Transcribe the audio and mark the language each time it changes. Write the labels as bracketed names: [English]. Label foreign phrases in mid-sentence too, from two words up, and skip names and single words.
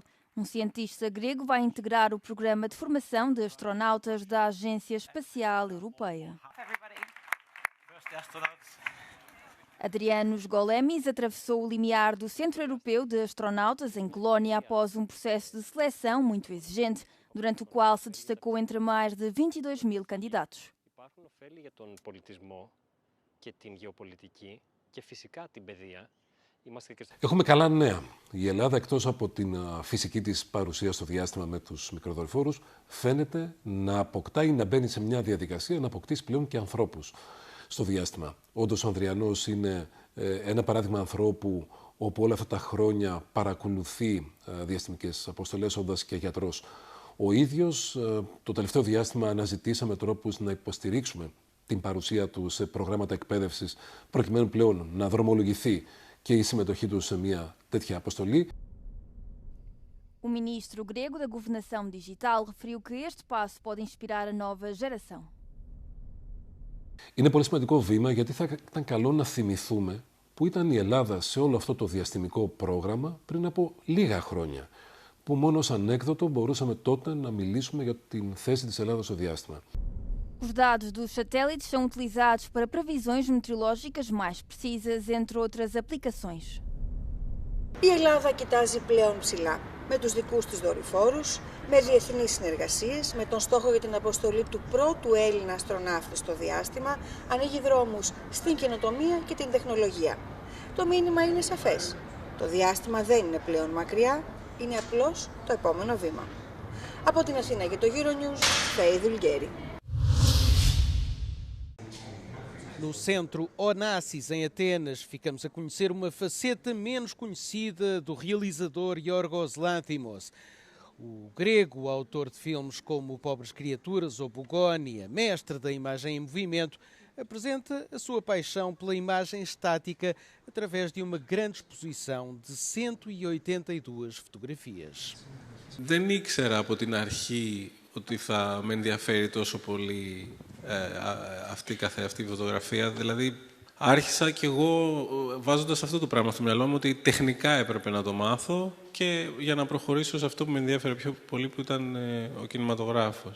[Portuguese] Um cientista grego vai integrar o programa de formação de astronautas da Agência Espacial Europeia. Adrianos Golemis atravessou o limiar do Centro Europeu de Astronautas em Colónia após um processo de seleção muito exigente, durante o qual se destacou entre mais de 22 mil candidatos. [Greek] Έχουμε καλά νέα. Η Ελλάδα, εκτός από την φυσική της παρουσία στο διάστημα με τους μικροδορυφόρους, φαίνεται να αποκτάει, να μπαίνει σε μια διαδικασία να αποκτήσει πλέον και ανθρώπους στο διάστημα. Όντως, ο Ανδριανός είναι ένα παράδειγμα ανθρώπου όπου όλα αυτά τα χρόνια παρακολουθεί διαστημικές αποστολές όντας και γιατρός. Ο ίδιος, το τελευταίο διάστημα αναζητήσαμε τρόπους να υποστηρίξουμε την παρουσία του σε προγράμματα εκπαίδευσης, προκειμένου πλέον να δρομολογηθεί και η συμμετοχή του σε μια τέτοια αποστολή. [Portuguese] O ministro grego da Governação Digital referiu que este passo pode inspirar a nova geração. [Greek] Είναι πολύ σημαντικό βήμα γιατί θα ήταν καλό να θυμηθούμε που ήταν η Ελλάδα σε όλο αυτό το διαστημικό πρόγραμμα πριν από λίγα χρόνια. Που μόνο ως ανέκδοτο μπορούσαμε τότε να μιλήσουμε για την θέση της Ελλάδας στο διάστημα. [Portuguese] Os dados dos satélites são utilizados para previsões meteorológicas mais precisas, entre outras aplicações. [Greek] Η Ελλάδα κοιτάζει πλέον ψηλά, με τους δικούς της δορυφόρους, με διεθνείς συνεργασίες, με τον στόχο για την αποστολή του πρώτου Έλληνα αστροναύτη στο διάστημα, ανοίγει δρόμους στην καινοτομία και την τεχνολογία. Το μήνυμα είναι σαφές. Το διάστημα δεν είναι πλέον μακριά, είναι απλώς το επόμενο βήμα. Από την Αθήνα και το Euronews, Φέη Δουλγέρη. [Portuguese] No centro Onassis, em Atenas, ficamos a conhecer uma faceta menos conhecida do realizador Yorgos Lanthimos. O grego, autor de filmes como Pobres Criaturas ou Bugónia, mestre da imagem em movimento, apresenta a sua paixão pela imagem estática através de uma grande exposição de 182 fotografias. [Greek] Δεν ήξερα από την αρχή ότι θα με ενδιαφέρει τόσο πολύ αυτή καθεαυτή φωτογραφία. Δηλαδή, άρχισα κι εγώ βάζοντας αυτό το πράγμα στο μυαλό μου ότι τεχνικά έπρεπε να το μάθω και για να προχωρήσω σε αυτό που με ενδιαφέρε πιο πολύ που ήταν ο κινηματογράφος.